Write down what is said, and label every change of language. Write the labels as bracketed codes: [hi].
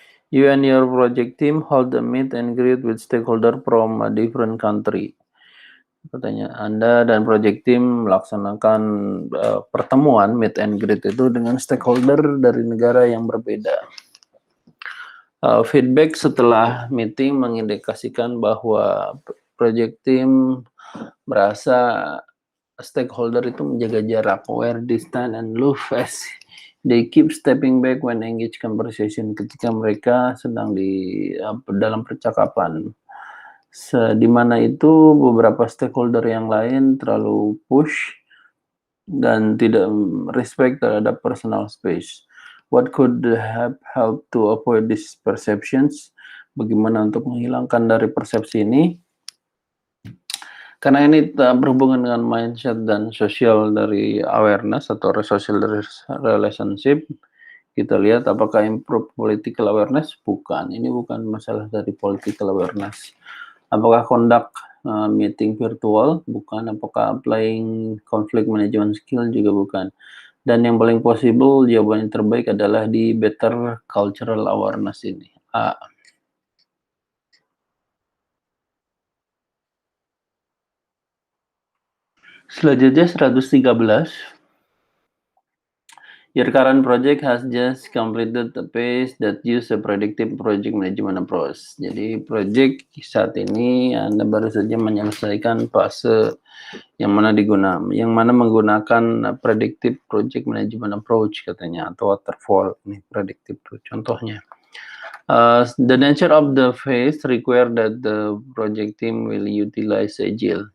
[en] You and your project team hold a meet and greet with stakeholder from a different country. [id] Katanya Anda dan project team melaksanakan pertemuan meet and greet itu dengan stakeholder dari negara yang berbeda. Feedback setelah meeting mengindikasikan bahwa project team merasa stakeholder itu menjaga jarak, [en] wear distance and look fast. They keep stepping back when engage conversation [id] ketika mereka sedang dalam percakapan. Di mana itu beberapa stakeholder yang lain terlalu push dan tidak respect terhadap personal space. [en] What could have helped to avoid these perceptions? [id] Bagaimana untuk menghilangkan dari persepsi ini? Karena ini berhubungan dengan mindset dan social dari awareness atau social relationship, kita lihat apakah [en] improve political awareness? [id] Bukan, ini bukan masalah dari political awareness. Apakah conduct meeting virtual? Bukan. Apakah applying conflict management skill? Juga bukan. Dan yang paling possible, jawaban yang terbaik adalah di better cultural awareness ini. A. Selanjutnya 113. [en] Your current project has just completed the phase that use a predictive project management approach. [id] Jadi project saat ini Anda baru saja menyelesaikan fase yang mana menggunakan predictive project management approach katanya, atau waterfall ini predictive contohnya. [en] The nature of the phase require that the project team will utilize agile.